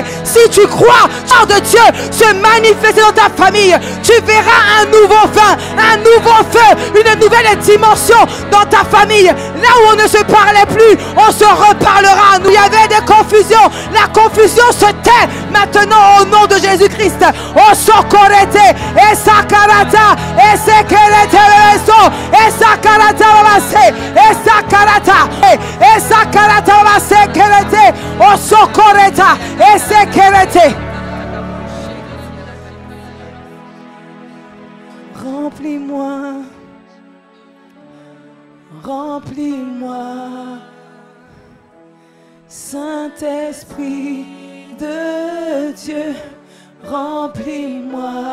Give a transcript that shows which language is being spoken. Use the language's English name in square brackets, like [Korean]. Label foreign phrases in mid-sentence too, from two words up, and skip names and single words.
[French] Si tu crois, char de Dieu se manifester dans ta famille, tu verras un nouveau vin, un nouveau feu, une nouvelle dimension dans ta famille. Là où on ne se parlait plus, on se reparlera. Nous, il y avait des confusions. La confusion se tait maintenant au nom de Jésus-Christ. Oh, socorrete. Et sakarata. Et sekerete leso. Et sakarata babase. Et sakarata. Et sakarata babase kerete. Oh, socorreta. Et sekerete. Remplis-moi, remplis-moi, Saint-Esprit de Dieu, remplis-moi,